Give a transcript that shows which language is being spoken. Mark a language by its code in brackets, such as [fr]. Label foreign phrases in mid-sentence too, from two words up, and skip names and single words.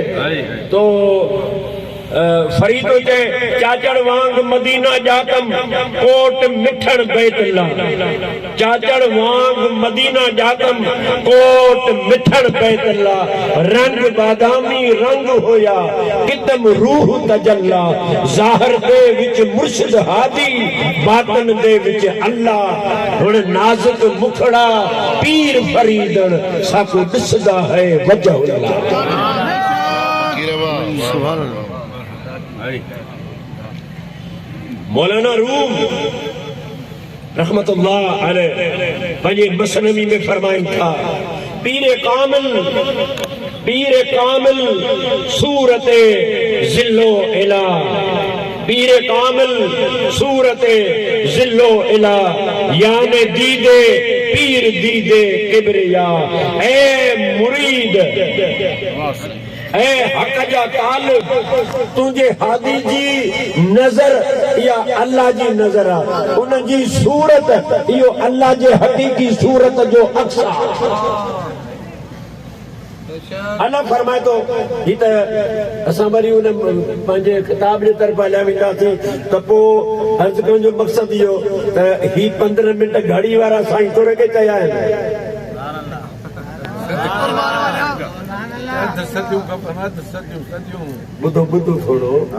[skr] تاں فریدو چئے چاچڑ وانگ مدینہ جاتم کوٹ مٹھڑ بیت اللہ، چاچڑ وانگ مدینہ جاتم کوٹ مٹھڑ بیت اللہ، رنگ بادامی رنگ ہویا کیتم روح تجلہ، ظاہر دے وچ مرشد ہادی باطن دے وچ اللہ. ہن نازک مکھڑا پیر فریدن سانکوں دسدا ہے وجہ اللہ. [ar] سبحان الله. [sd] मौलाना रूम [ar] رحمة الله عليه [sd] पंहिंजे मसनवी में फरमाइनि था [fa] پیر کامل صورت ظل اله, پیر کامل صورت ظل اله, [sd] याने [fa] دید پیر دید کبریا. [sd] ए मुरीद ए हक जा तालिब, तुझे हादी जी नजर या अल्लाह जी नजर आ, उन जी सूरत इहो अल्लाह जे हक़ीक़ी सूरत जो अक्स आ। अल्लाह फरमाए तो ही त असां वरी उन पंहिंजे किताब जे तरफ़ हलिया वेंदासीं त पोइ अर्ज़ु करण जो मक़सदु इहो त ही 15 मिंट घड़ी वारा साईं तोरे खे चया आहिनि ॿुधो ॿुधो थोरो